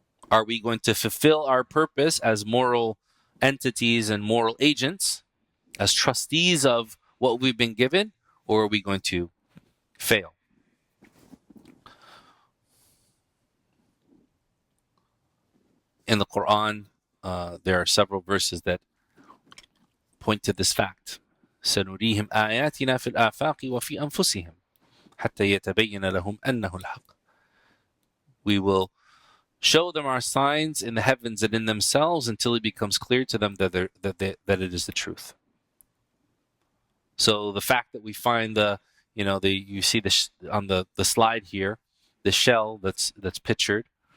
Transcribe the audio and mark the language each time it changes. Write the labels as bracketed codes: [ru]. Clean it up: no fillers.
[en] Are we going to fulfill our purpose as moral entities and moral agents, as trustees of what we've been given, or are we going to fail? In the Quran, there are several verses that point to this fact. [ar] سنريهم آياتنا في الآفاق وفي أنفسهم حتى يتبين لهم أنه الحق. [en] We will show them our signs in the heavens and in themselves until it becomes clear to them that it is the truth. So the fact that we find you see on the slide here, the shell that's pictured,